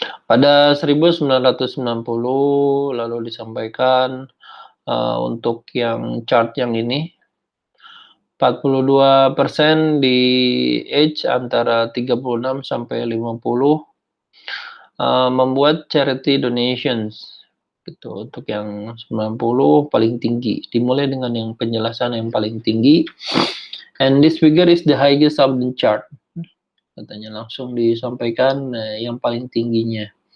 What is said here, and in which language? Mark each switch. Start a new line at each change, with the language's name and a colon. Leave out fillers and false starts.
Indonesian: Pada 1990 lalu disampaikan untuk yang chart yang ini 42% di age antara 36 sampai 50 membuat
English: charity donations.
Indonesian: Gitu. Untuk yang 90 paling tinggi. Dimulai dengan yang penjelasan yang paling tinggi.
English: And this figure is the highest of the chart.
Indonesian: Katanya langsung disampaikan yang paling tingginya.